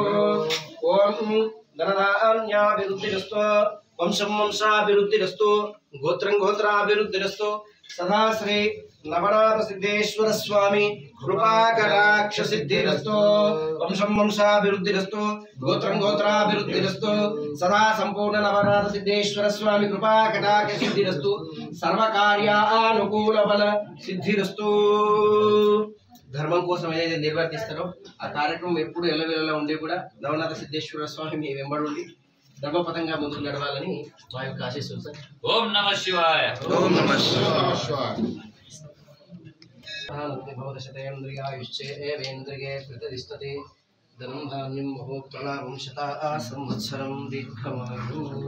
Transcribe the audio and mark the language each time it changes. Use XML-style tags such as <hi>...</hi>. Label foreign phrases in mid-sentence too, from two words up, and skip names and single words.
<sa>ओम धनधान्याभिवृद्धिरस्तु वंशं वंशाभिवृद्धिरस्तु गोत्रं गोत्राभिवृद्धिरस्तु सदा श्री नवनाथ सिद्धेश्वर स्वामी कृपा कटाक्ष सिद्धिरस्तु वंशं वंशाभिवृद्धिरस्तु गोत्रं गोत्राभिवृद्धिरस्तु सदा संपूर्ण नवनाथ सिद्धेश्वर स्वामी कृपा कटाक्ष सिद्धिरस्तु सर्वकार्यानुकूल बल सिद्धिरस्तु</sa> <te>ధర్మం కోసం ఏదైతే నిర్వర్తిస్తారో ఆ కార్యక్రమం ఎప్పుడు ఎల్లవేళలా ఉండి కూడా నవనాథ సిద్ధేశ్వర స్వామి మీ వెంబడి ఉండి ధర్మపథంగా ముందుకు నడవాలని మా యొక్క ఆశీస్సులు సార్.</te> <sa>ఓం నమః శివాయ. ఓం నమః శివాయ. భవదశతేంద్రియాయుష్చేవేంద్రియే ప్రతిష్టతే ధనం ధాన్యం మహోత్తలాభం శతా సంవత్సరం దీర్ఘమాయు.</sa>